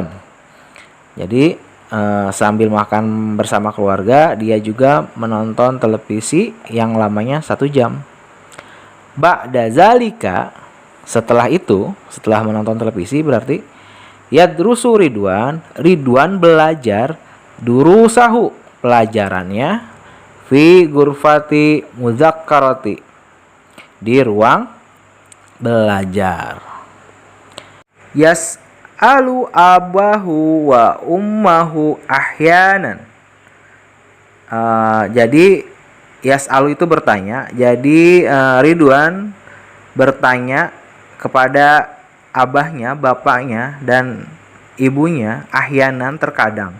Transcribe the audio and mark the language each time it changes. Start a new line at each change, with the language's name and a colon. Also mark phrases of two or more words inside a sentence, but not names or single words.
Indonesian: Jadi sambil makan bersama keluarga, dia juga menonton televisi yang lamanya 1 jam.
Arabic: بعد ذلك,
Indonesian: setelah itu, setelah menonton televisi berarti yadrusu Ridwan belajar durusahu, pelajarannya
Arabic: في غرفة المذاكرة,
Indonesian: di ruang belajar.
Arabic: يسأل أباه وأمه أحيانا.
Indonesian: Jadi yas'alu itu bertanya. Jadi Ridwan bertanya kepada abahnya, bapaknya, dan ibunya ahyanan, terkadang.